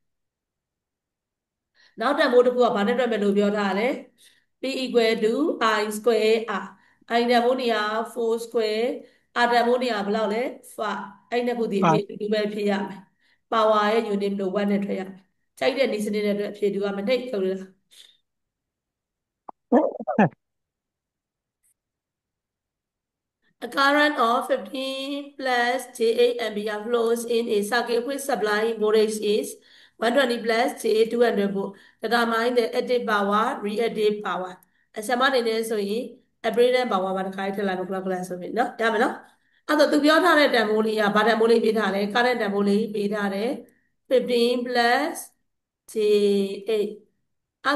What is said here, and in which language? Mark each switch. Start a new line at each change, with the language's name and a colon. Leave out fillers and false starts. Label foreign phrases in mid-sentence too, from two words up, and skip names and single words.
Burmese: နောက်တန်ဖိုးတစ်ခုကဘာနဲ့တွက်မယ်လို့ပြောထားလဲ
English: P equal to I square R I
Burmese: တန်ဖိုးနေရာ4
English: square R
Burmese: တန်ဖိုးနေရာဘယ်လောက်လဲ5အဲ့နှစ်ခုဒီအဖြေ 5 တူပဲဖြေရမယ် power ရဲ့ unit လို့1နဲ့ထွက်ရမယ်ကြိုက်တဲ့နည်းစနစ်နဲ့အတွက်အဖြေတူရမယ်နှိပ်ထုတ်လို့လား
English: A current of 15 plus J8 ampere flows in a circuit which supply voltage is 120 plus J200 volt. Determine the active power, reactive power.
Burmese: ဆရာမအနေနဲ့ဆိုရင်
English: appraisal power
Burmese: မှာတစ်ခါထည့်လိုက်လို့ calculate ဆိုပြီနော်ရမယ် နော်အဲ့တော့သူပြောထားတဲ့တန်ဖိုးလေးကဘာတန်ဖိုးလေးပေးထားလဲ current တန်ဖိုးလေးပေးထားတယ်15 plus J8 အဲ့